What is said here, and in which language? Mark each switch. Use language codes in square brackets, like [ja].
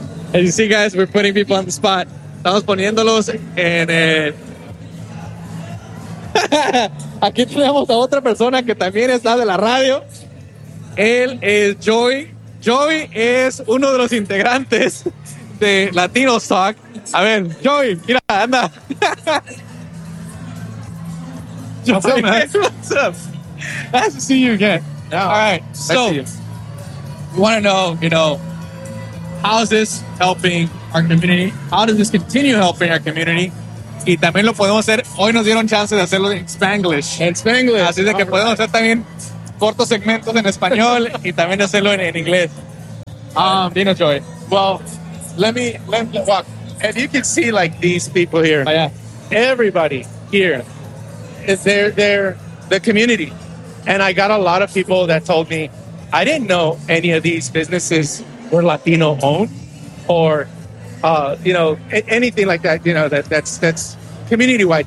[en] As you see, guys, we're putting people on the spot. [es] Estamos poniéndolos en el... Aquí tenemos a otra persona que también está de la radio. Él es Joey. Joey es uno de los integrantes de Latino Talk. A ver, Joey, mira, anda. [en] Joey, what's up, man? What's up? Nice to see you again. Yeah, all right, nice so we want to know, you know, how is this helping our community? How does this continue helping our community? [es] Y también lo podemos hacer. Hoy nos dieron chance de hacerlo en Spanglish. En Spanglish. Así de que right. Podemos hacer también cortos segmentos en español y también hacerlo en inglés. [en] Dino Joy. Well, let me walk. If you can see like these people here. Oh, yeah. Everybody here is they're the community. And I got a lot of people that told me, I didn't know any of these businesses were Latino owned or, you know, anything like that, you know, that's community wide.